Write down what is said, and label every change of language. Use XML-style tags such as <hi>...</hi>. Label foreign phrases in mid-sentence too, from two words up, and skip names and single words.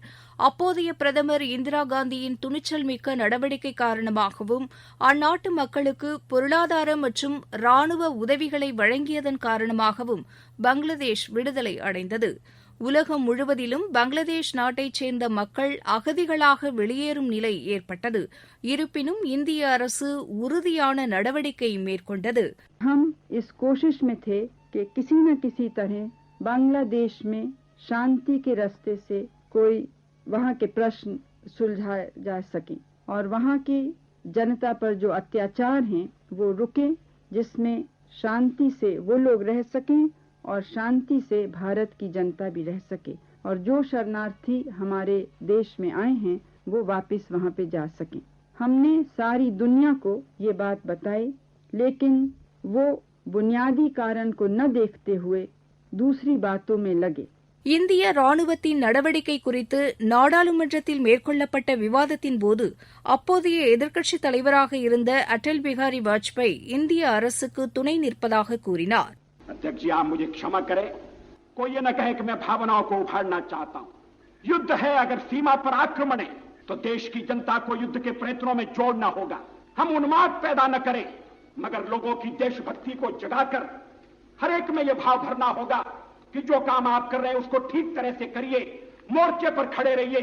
<ta>அப்போதைய பிரதமர் இந்திரா காந்தியின் துணிச்சல் மிக்க நடவடிக்கை காரணமாகவும் அந்நாட்டு மக்களுக்கு பொருளாதார மற்றும் ராணுவ உதவிகளை வழங்கியதன் காரணமாகவும் பங்களாதேஷ் விடுதலை அடைந்தது. உலகம் முழுவதிலும் பங்களாதேஷ் நாட்டைச் சேர்ந்த மக்கள் அகதிகளாக வெளியேறும் நிலை ஏற்பட்டது. இருப்பினும் இந்திய அரசு உறுதியான நடவடிக்கை மேற்கொண்டது.</ta> <hi>हम इस कोशिश में थे कि किसी न किसी तरह बांग्लादेश में शांति के रास्ते से कोई वहाँ के प्रश्न सुलझाए जा सके और वहाँ की जनता पर जो अत्याचार हैं वो रुके, जिसमें शांति से वो लोग रह सकें और शांति से भारत की जनता भी रह सके और जो शरणार्थी हमारे देश में आए हैं वो वापस वहाँ पे जा सकें। हमने सारी दुनिया को ये बात बताई, लेकिन वो बुनियादी कारण को न देखते हुए दूसरी बातों में लगे.</hi> <ta>இந்திய ராணுவத்தின் நடவடிக்கை குறித்து நாடாளுமன்றத்தில் மேற்கொள்ளப்பட்ட விவாதத்தின்போது அப்போதைய எதிர்க்கட்சித் தலைவராக இருந்த அடல் பிகாரி வாஜ்பாய் இந்திய அரசுக்கு துணை நிற்பதாக கூறினார்.</ta> <hi>अध्यक्ष जी, आप मुझे क्षमा करें, कोई ये न कहे कि मैं भावनाओं को उभारना चाहता हूं. युद्ध है, अगर सीमा पर आक्रमण है तो देश की जनता को युद्ध के प्रयत्नों में जोड़ना होगा. हम उन्माद पैदा न करें, मगर लोगों की देशभक्ति को जगाकर हर एक में यह भाव भरना होगा कि जो काम आप कर रहे हैं उसको ठीक तरह से करिए, मोर्चे पर खड़े रहिए.</hi>